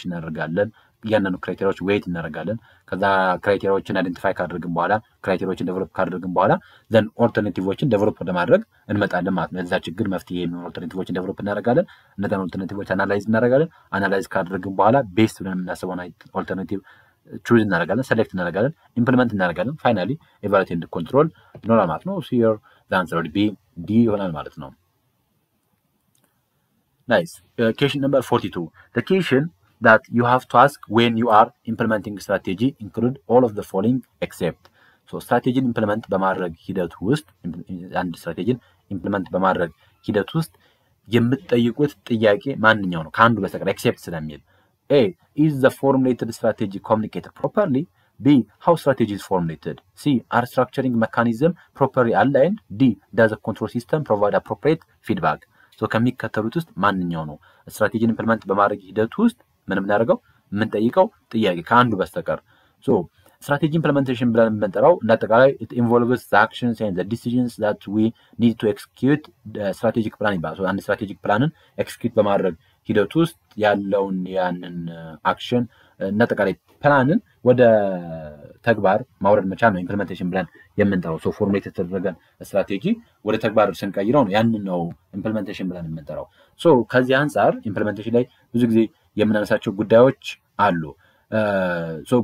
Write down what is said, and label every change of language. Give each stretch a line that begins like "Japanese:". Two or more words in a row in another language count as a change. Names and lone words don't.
Amharic: እናደርጋለን፣ እያንዳንዱ ክራይቴሪያዎች ዌይት እናደርጋለን። ከዛ ክራይቴሪያዎችን አይደንቲፋይ ካደረግን በኋላ ክራይቴሪያዎችን ዴቨሎፕ ካደረግን በኋላ ዘን ኦልተርናቲቮችን ዴቨሎፕ ለማድረግ እንመጣለን ማለት ነው። ለዛ ችግር መፍትሄ የሚሆኑ ኦልተርናቲቮችን ዴቨሎፕ እናደርጋለን። እነዛን ኦልተርናቲቮች አናላይዝ እናደርጋለን። አናላይዝ ካደረግን በኋላ ቤስት ብለን የምናስበውን ኦልተርናቲቭ ቹዝ እናደርጋለን፣ ሴሌክት እናደርጋለን፣ ኢምፕሊመንት እናደርጋለን።
English: finally evaluate and control
Amharic: ይኖራል ማለት ነው።
English: here the answer
Amharic: ቢ ዲ ይሆናል ማለት ነው።
English: ናይስ question number 42 the question that you have to ask when you are implementing strategy include all of the following except so strategy implement
Amharic: በማድረግ ሂደት ውስጥ አንድ ስትራቴጂን ኢምፕሊመንት በማድረግ ሂደት ውስጥ የምትጠይቁት ጥያቄ ማንኛው ነው ከአንዱ በስተቀር
English: except ስለሚል A is the formulated strategy communicated properly B how strategy is formulated C are structuring mechanism properly aligned D does the control system provide appropriate feedback
Amharic: ሶ ከሚከተሉት ውስጥ ማንኛው ነው ስትራቴጂን ኢምፕሊመንት በማድረግ ሂደት ውስጥ ምንም እናደርገው ምን ጠይቀው ጥያቄ ከአንዱ በስተቀር ሶ ስትራቴጂ ኢምፕሊሜንቴሽን ብለን የምንጠራው እንዳጠቃላይ
English: it involves the actions and the decisions that we need to execute the strategic plan
Amharic: ይባላል። አንድ ስትራቴጂክ ፕላንን ኤክስኪዩት በማድረግ ሂደት ውስጥ ያለውን ያንን አክሽን እንዳጠቃላይ ፕላንን ወደ ተግባር ማውረድ መቻል ነው ኢምፕሊሜንቴሽን ብለን የምንጠራው። ሶ ፎርሙሌት የተደረገን ስትራቴጂ ወደ ተግባር ስንቀይረው ነው ያንን ነው ኢምፕሊሜንቴሽን ብለን የምንጠራው። ሶ ከዚህ አንፃር ኢምፕሊሜንቴሽን ላይ ብዙ ጊዜ የምናነሳቸው ጉዳዮች አሉ። ሶ